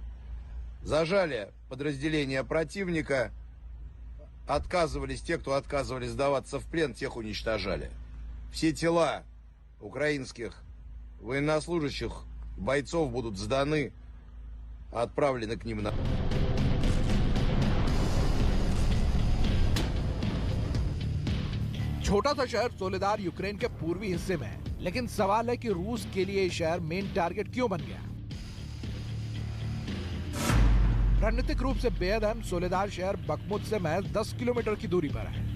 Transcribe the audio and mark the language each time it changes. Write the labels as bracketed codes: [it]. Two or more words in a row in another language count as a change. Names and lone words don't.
[ru] Зажали подразделения противника, отказывались, те, кто отказывались сдаваться в плен, тех уничтожали. Все тела украинских военнослужащих, бойцов будут сданы, отправлены к ним на... [hi] छोटा सा शहर सोलेदार यूक्रेन के पूर्वी हिस्से में है, लेकिन सवाल है कि रूस के लिए ये शहर [en] main target [hi] क्यों बन गया। रणनीतिक रूप से बेहद अहम सोलेदार शहर बखमुत से महज 10 किलोमीटर की दूरी पर है।